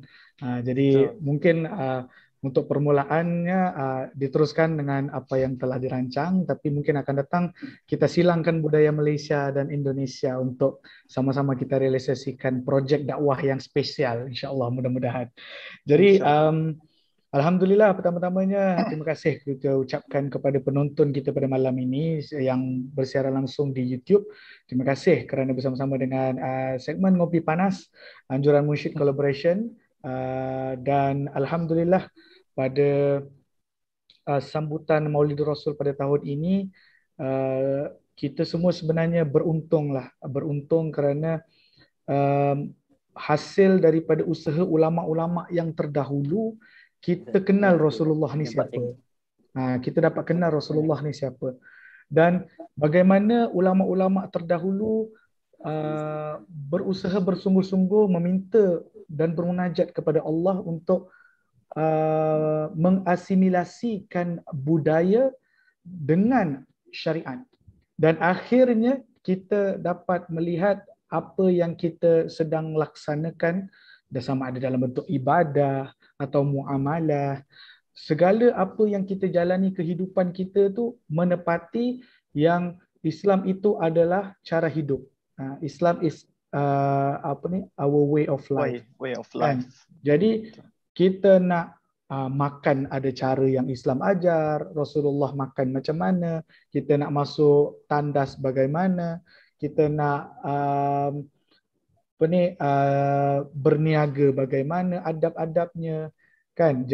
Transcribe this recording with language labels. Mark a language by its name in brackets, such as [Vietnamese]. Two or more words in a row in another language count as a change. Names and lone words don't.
[Malay] Jadi mungkin untuk permulaannya diteruskan dengan apa yang telah dirancang, tapi mungkin akan datang kita silangkan budaya Malaysia dan Indonesia untuk sama-sama kita realisasikan projek dakwah yang spesial, insyaAllah mudah-mudahan. Jadi alhamdulillah pertama-tamanya terima kasih kita ucapkan kepada penonton kita pada malam ini yang bersiaran langsung di YouTube. Terima kasih kerana bersama-sama dengan segmen Ngopi Panas, Anjuran Munsyid Collaboration. Dan alhamdulillah pada sambutan Maulid Rasul pada tahun ini kita semua sebenarnya beruntung kerana hasil daripada usaha ulama-ulama yang terdahulu kita kenal Rasulullah ni siapa. Kita dapat kenal Rasulullah ni siapa. Dan bagaimana ulama-ulama terdahulu berusaha bersungguh-sungguh meminta dan bermunajat kepada Allah untuk mengasimilasikan budaya dengan syariat. Dan akhirnya kita dapat melihat apa yang kita sedang laksanakan, sama ada dalam bentuk ibadah atau muamalah, segala apa yang kita jalani kehidupan kita tu menepati yang Islam itu adalah cara hidup. [English] Islam is our way of life. Way of life. [Malay] Jadi kita nak makan ada cara yang Islam ajar, Rasulullah makan macam mana, kita nak masuk tandas bagaimana, kita nak berniaga bagaimana, adab-adabnya kan.